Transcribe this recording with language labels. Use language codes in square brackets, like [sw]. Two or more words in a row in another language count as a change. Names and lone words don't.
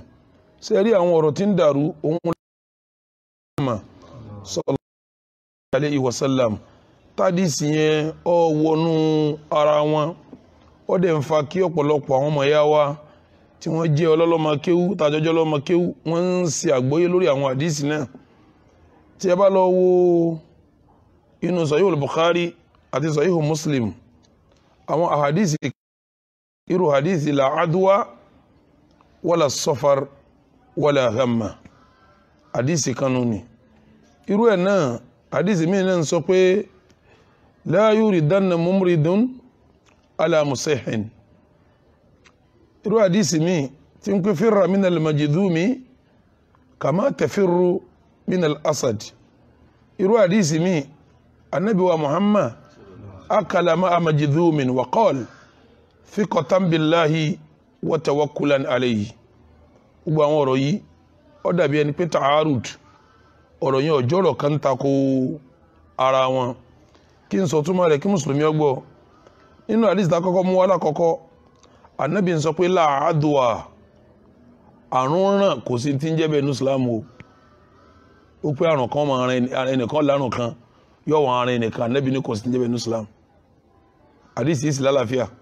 [yo] ṣe rí àwọn ọ̀rọ̀ tí ń dàrú òun [ar] صلى الله عليه وسلم, [yo] tádìsì yẹn ó wọnú ara wọn, ó dẹ̀ ń fa kí ọ̀pọ̀lọpọ̀ àwọn ọmọ ìyá wa tí wọ́n jẹ́ ọlọ́lọ́mọ kéwú tàjọjọ́ lọ́mọ kéwú wọ́n ń ṣe àgbọ́yé lórí àwọn àdìsì náà. tí ẹ bá lọ wo inú Sahih al-Bukhari àti Sahih Muslim, àwọn àhàdìsì irú àdìsì [ar] لا عدوى ولا صفر ولا غمة, [yo] àdìsì kanú ni. irú ẹ̀ náà àdìsì míì náà ń sọ pé [ar] لا يوردن ممرض على مصح [yo] irú hadisi mi tí ń pé [ar] فر من المجذوم كما تفر من الأسد [yo] irú hadisi [ar] mi النبي و محمد أكل مع مجذوم وقال ثقة بالله وتوكلا عليه [yo] gbogbo àwọn ọ̀rọ̀ yìí ó dàbí ẹni pé ta'arud ọ̀rọ̀ yẹn ọjọ́ ọ̀rọ̀ kan tako ara wọn kí n sọ túmọ̀ rẹ̀ kí mùsùlùmí ó gbọ́ nínú hadith tá kọ́kọ́ mú wá lákọ́kọ́ Ànábì ń sọ pé láàádùá àrùn ràn kò sí tí ń jẹ́ bẹ́ẹ̀ ní Islam o ó pé àrùn kan máa ran ẹnìkan lárùn kan yóò wọ́n ara ẹnìkan Ànábì ní kò sí tí ń jẹ́ bẹ́ẹ̀ ní Islam hadith yìí sì lálàáfíà